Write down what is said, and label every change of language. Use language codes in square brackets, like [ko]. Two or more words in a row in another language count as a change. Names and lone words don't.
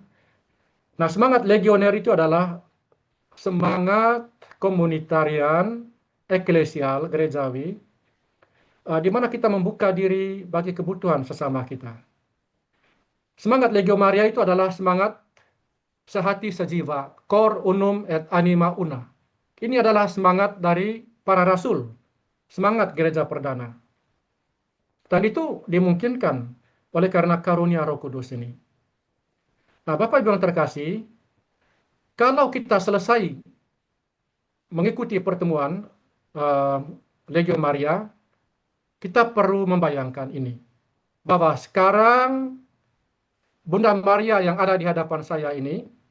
[id] Nah, semangat legioner itu adalah semangat komunitarian, eklesial, gerejawi, di mana kita membuka diri bagi kebutuhan sesama kita. Semangat Legio Maria itu adalah semangat sehati sejiwa, [la] cor unum et anima una. [id] Ini adalah semangat dari para rasul, semangat gereja perdana. Dan itu dimungkinkan oleh karena karunia Roh Kudus ini. Nah, Bapak Ibu yang terkasih, kalau kita selesai mengikuti pertemuan Legio Maria, kita perlu membayangkan ini, bahwa sekarang Bunda Maria yang ada di hadapan saya ini